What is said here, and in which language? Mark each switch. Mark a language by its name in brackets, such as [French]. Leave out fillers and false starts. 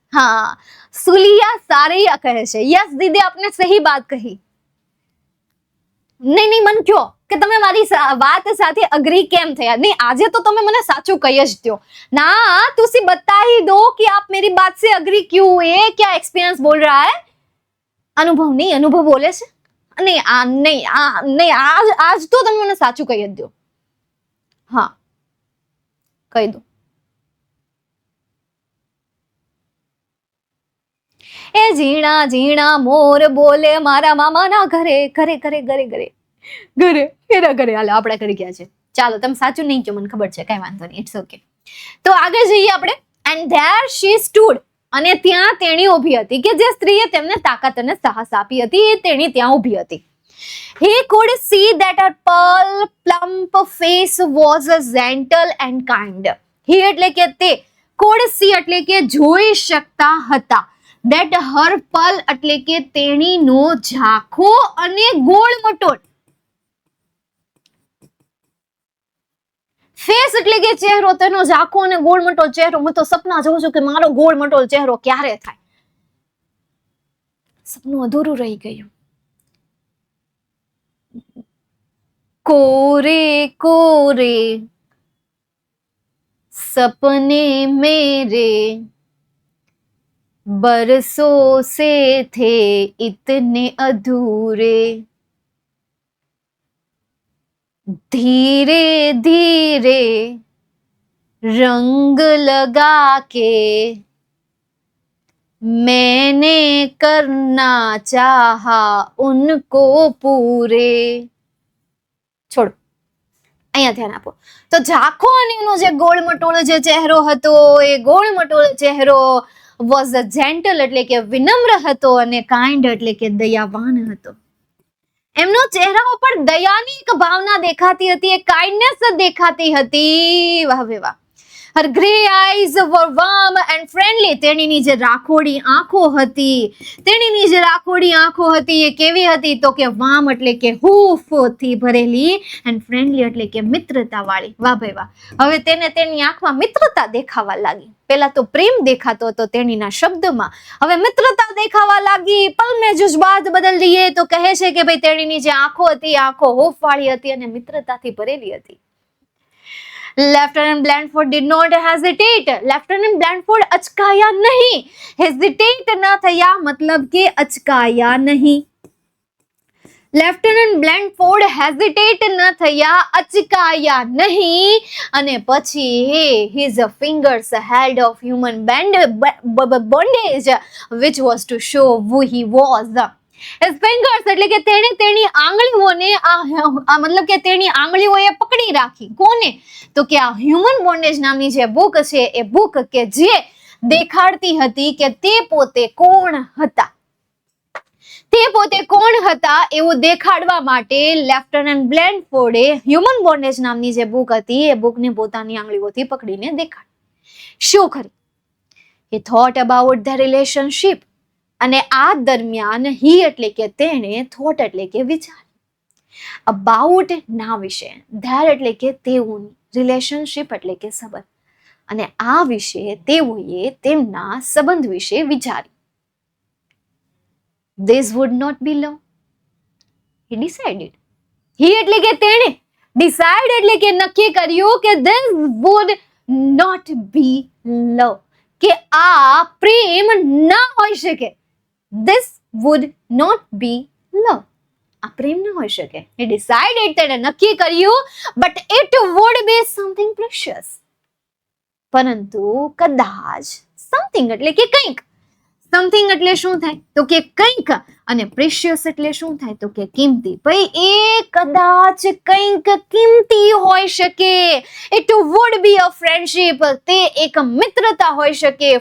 [Hindi] हाँ, सुलिया सारिया [Gujarati] કહે છે. [Hindi] યસ દીદી, આપને સહી બાત કહી. [Gujarati] નહીં મન કયો કે તમે મારી વાત સાથે અગ્રી કેમ થયા? નહીં, આજે તો તમે મને સાચું કહી જ દો ના. [Hindi] तुसी बता ही दो कि आप मेरी बात से अग्री क्यों हुए. क्या एक्सपीरियंस बोल रहा है? अनुभव नहीं, अनुभव बोले છે. नहीं, आज तो [Gujarati] તમે મને સાચું કહી જ દો. હા, કહી દો. એ ઝીણા ઝીણા મોર બોલે મારા મામાના ઘરે, ઘરે ઘરે ઘરે ઘરે ઘરે એના ઘરે. હાલો, આપણે કરી ગયા છે. ચાલો, તમે સાચું નહીં કહો, મને ખબર છે, કઈ વાંધો નહીં, ઇટ્સ ઓકે. તો આગળ જઈએ આપણે. એન્ડ ધેર શી સ્ટૂડ, અને ત્યાં તેણી ઊભી હતી, કે જે સ્ત્રીએ તેમને તાકાત અને સાહસ આપી હતી, એ તેણી ત્યાં ઊભી હતી. [English] He could see that her pearl plump face was gentle and kind. [Gujarati] He એટલે કે તે, could see એટલે કે જોઈ શકતા હતા, that her pearl એટલે કે તેણીનો ઝાંખો અને ગોળ મટોળ, ફેસ એટલે કે ચહેરો, તેનો ઝાંખો અને ગોળ મટોળ ચહેરો. હું તો સપના જોઉં છું કે મારો ગોળ મટોળ ચહેરો ક્યારે થાય. સપનું અધૂરું રહી ગયું. [Hindi] कोरे कोरे सपने मेरे बरसों से थे इतने अधूरे, धीरे धीरे रंग लगा के मैंने करना चाहा उनको पूरे. [Gujarati] છોડો, અહીંયા ધ્યાન આપો. તો ઝાંખો અને એનો જે ગોળ મટોળ જે ચહેરો હતો, એ ગોળ મટોળ ચહેરો વોઝ જેન્ટલ એટલે કે વિનમ્ર હતો, અને કાઇન્ડ એટલે કે દયાવાન હતો. એમનો ચહેરા ઉપર દયાની એક ભાવના દેખાતી હતી, એક કાઇન્ડનેસ દેખાતી હતી. વાહ વે વાહ. [English] Her grey eyes were warm and friendly. [Gujarati] તેણીની જે રાખોડી આંખો હતી એ કેવી હતી તો કે વાર્મ એટલે કે હૂંફથી ભરેલી and friendly એટલે કે મિત્રતા વાળી. વાહ ભાઈ વાહ. હવે તેને તેની આંખમાં મિત્રતા દેખાવા લાગી. પેલા તો પ્રેમ દેખાતો હતો તેણીના શબ્દમાં, હવે મિત્રતા દેખાવા લાગી. [Hindi] પલ મેં જજ્બાત બદલ દિએ [Gujarati] તો કહે છે કે ભાઈ તેણીની જે આંખો હતી આંખો હૂંફ વાળી હતી અને મિત્રતાથી ભરેલી હતી. [English] Lieutenant Blandford did not hesitate. [Gujarati] Lieutenant Blandford અચકાયા નહીં. Hesitate ન થયા મતલબ કે અચકાયા નહીં. લેફ્ટનન્ટ બ્લેન્ડફોર્ડ હેઝિટેટ ન થયા, અચકાયા નહીં અને પછી [English] his fingers held of human bondage which was to show who he was. [Gujarati] His fingers એટલે કે તેની આંગળીઓને મતલબ કે તેની આંગળીઓએ પકડી રાખી. કોને? તો કે આ હ્યુમન બોન્ડેજ નામની જે બુક છે એ બુક કે જે દેખાડતી હતી કે તે પોતે કોણ હતા. એવું દેખાડવા માટે લેફ્ટનન્ટ બ્લેન્ડફોર્ડે હ્યુમન બોન્ડેજ નામની જે બુક હતી એ બુકને પોતાની આંગળીઓથી પકડીને દેખાડી. શું કરી? [English] He thought about the relationship. [Gujarati] અને આ દરમિયાન he એટલે કે તેણે, thought એટલે કે વિચાર, about ના વિશે, there એટલે કે તેઓની, relationship એટલે કે સંબંધ, અને આ વિશે તેઓએ તેમના સંબંધ વિશે વિચાર્યું. [English] This would not be love. He decided. [Gujarati] He એટલે કે તેણે, decide એટલે કે નક્કી કર્યું કે [English] this would not be love. [Gujarati] કે આ પ્રેમ ન હોઈ શકે. [English] This would not be love. [Gujarati] આ પ્રેમ ન હોઈ શકે. [English] He decided, [Gujarati] તેણે નક્કી કર્યું, [English] but it would be something precious. [Gujarati] પરંતુ કદાચ something એટલે કે કંઈક. સમથિંગ એટલે શું થાય તો કે કંઈક, અને પ્રેશિયસ એટલે શું થાય તો કે કિંમતી. ભાઈ એ કદાચ કંઈક કિંમતી હોઈ શકે. [English] It would be a friendship. [Gujarati] તે એક મિત્રતા હોઈ શકે.